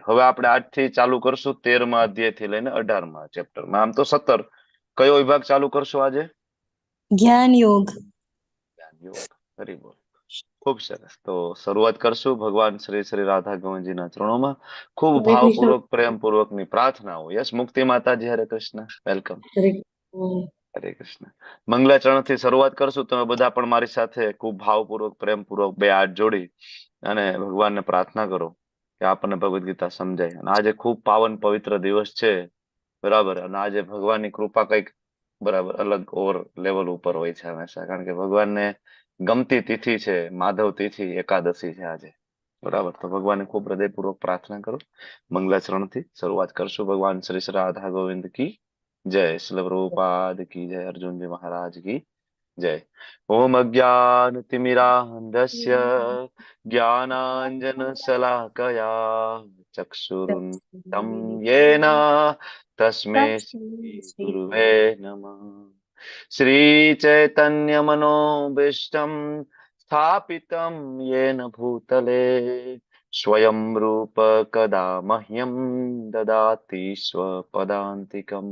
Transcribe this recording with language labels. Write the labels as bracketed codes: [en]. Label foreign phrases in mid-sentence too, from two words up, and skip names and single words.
[gu] હવે આપણે આજથી ચાલુ કરશું 13મા અધ્યાય થી લઈને 18મા ચેપ્ટરમાં. આમ તો 17. કયો વિભાગ ચાલુ કરશું આજે? [hi] ज्ञान योग। [gu] જ્ઞાન યોગ. હરી બોલ. ખૂબ સરસ. તો શરૂઆત કરશું ભગવાન શ્રી શ્રી રાધા ગોવિંદજીના ચરણોમાં. ખૂબ हरे कृष्ण। ભાવપૂર્વક પ્રેમપૂર્વકની પ્રાર્થનાઓ. યસ મુક્તિ માતાજી, હરે કૃષ્ણ, વેલકમ. हरे હરે કૃષ્ણ. મંગલાચરણથી શરૂઆત કરશું. તમે બધા પણ મારી સાથે ખૂબ ભાવપૂર્વક પ્રેમપૂર્વક બે હાથ જોડી અને ભગવાનને પ્રાર્થના કરો કે આપણને ભગવદ ગીતા સમજાય. અને આજે ખૂબ પાવન પવિત્ર દિવસ છે, બરાબર. અને આજે ભગવાનની કૃપા કંઈક બરાબર અલગ [en] over level [gu] ઉપર હોય છે હંમેશા, કારણ કે ભગવાનને ગમતી તિથિ છે માધવ તિથિ એકાદશી છે આજે, બરાબર. તો ભગવાનને ખૂબ હૃદયપૂર્વક પ્રાર્થના કરો. મંગલાચરણથી શરૂઆત કરશું. ભગવાન શ્રી શ્રી રાધા ગોવિંદ [hi] કી जय. श्रील प्रभुपाद की जय. अर्जुन जी महाराज की जय. [sa] ओम अज्ञानतिमिरान्धस्य ज्ञानाञ्जनशलाकया चक्षुरुन्मिलितं येन तस्मै श्री गुरुवे नमः. श्रीचैतन्यमनोभीष्टं स्थापितं येन भूतले स्वयं रूप कदा मह्यं ददाति स्वपदान्तिकम्.